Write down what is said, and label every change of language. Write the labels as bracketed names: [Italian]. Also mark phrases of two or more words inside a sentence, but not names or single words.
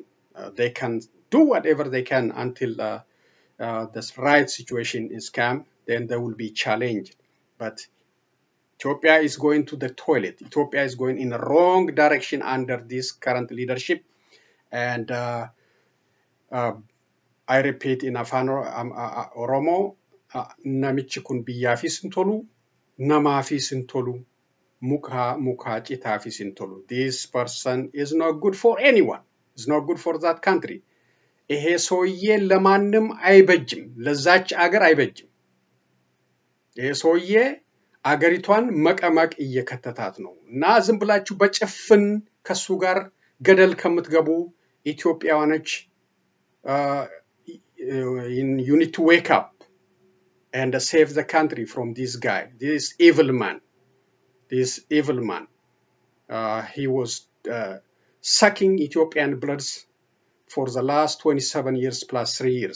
[English] They can do whatever they can until the right situation is calm. Then they will be challenged. But Ethiopia is going to the toilet. Ethiopia is going in the wrong direction under this current leadership. And I repeat in Afan Oromo, [Oromo] namichi kun biyyaafis hin tolu, namaafis hin tolu, muka citaafis hin tolu. [English] This person is not good for anyone. It's not good for that country. [Amharic] ይሄ ሰውዬ ለማንም አይበጅም፣ ለዛች አገር አይበጅም። ይሄ ሰውዬ አገሪቷን መቀመቅ እየከተታት ነው እና ዝም ብላችሁ በጭፍን ከሱ ጋር ገደል ከምትገቡ ኢትዮጵያውያኖች [English] you need to wake up and save the country from this guy, this evil man. He was sucking Ethiopian bloods for the last 27 years plus 3 years.